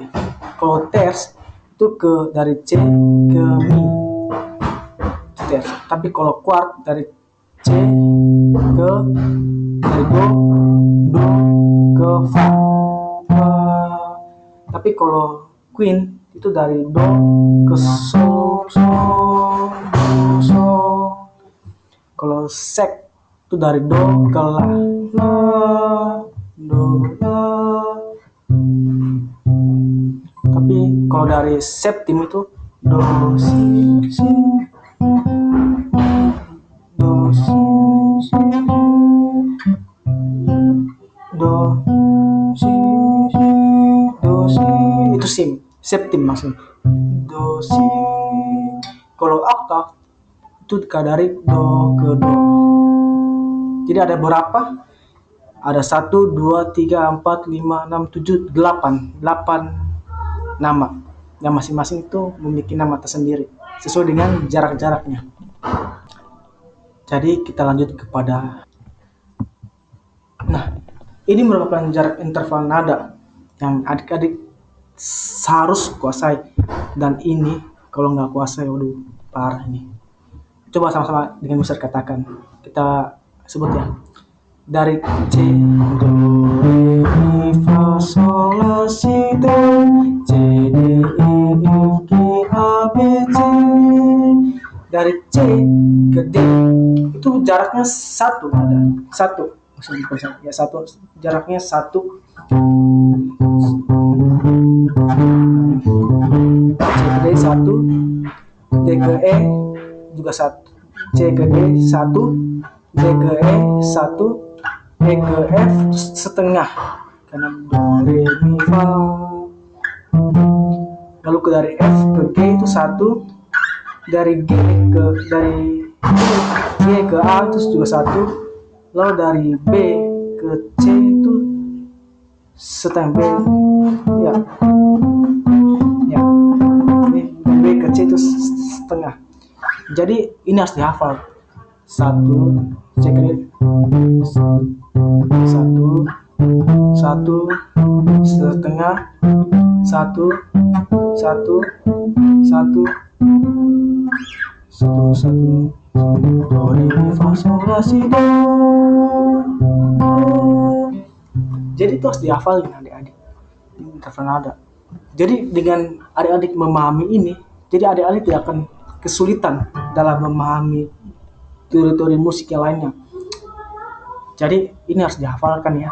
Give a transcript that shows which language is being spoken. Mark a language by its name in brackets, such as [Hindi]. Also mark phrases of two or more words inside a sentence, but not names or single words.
[Indonesian] Kalau terce itu dari C ke mi, terce. Tapi kalau quart dari C ke dari do ke fa. Tapi kalau queen itu dari do ke sol, do. Kalau sek itu dari do ke la, do, la. Tapi kalau dari septim itu do, si, do, si, do, si, do, si. Itu septim maksudnya. Do, si. Kalau oktav itu dari do ke do. Jadi ada berapa? Ada 1, 2, 3, 4, 5, 6, 7, 8 nama. Yang masing-masing itu memiliki nama tersendiri sesuai dengan jarak-jaraknya. Jadi kita lanjut kepada, nah, ini merupakan jarak interval nada yang adik-adik harus kuasai, dan ini Kalau nggak kuasai, waduh, parah ini. Coba sama-sama dengan Mister katakan. Kita sebut ya. Dari C, do, re, mi, fa, sol, la, si, do, C, D, E, F, G, A, B, C. Dari C ke D itu jaraknya satu, ada satu. Ya satu, jaraknya satu. C ke D satu, D ke E juga satu, C ke D satu, D ke E satu, E ke F setengah, karena do re mi fa. Lalu ke dari F ke G itu satu, dari G ke A itu juga satu, lalu dari B ke C itu setengah. B ya ya ini B ke C itu setengah. Jadi ini harus dihafal. Satu, C ke D satu, satu setengah, satu, satu, satu, satu, do re mi fa sol la si do. Jadi itu harus dihafalin adik-adik. Ini nada. Jadi dengan adik-adik memahami ini, jadi adik-adik tidak akan kesulitan dalam memahami teori-teori musik yang lainnya. Jadi ini harus dihafalkan ya.